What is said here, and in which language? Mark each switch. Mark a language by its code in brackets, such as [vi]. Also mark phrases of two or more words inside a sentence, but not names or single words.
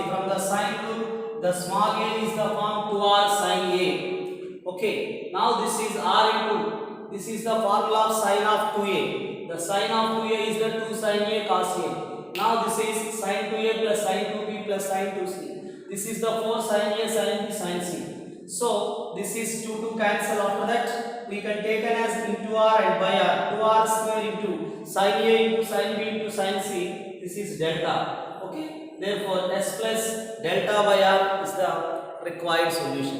[en] From the sine rule, the small a is the form 2R sin A. Okay. Now this is R into, this is the formula of sine of 2A. The sine of 2A is the 2 sin A cos A. Now this is sin 2A plus sin 2B plus sin 2C. This is the 4 sin A sin B sin C. So this is 2 to cancel. After that we can take it as into R and by R. 2R square into sin A into sin B into sin C. This is delta. Okay. Therefore S plus delta by R is the required solution.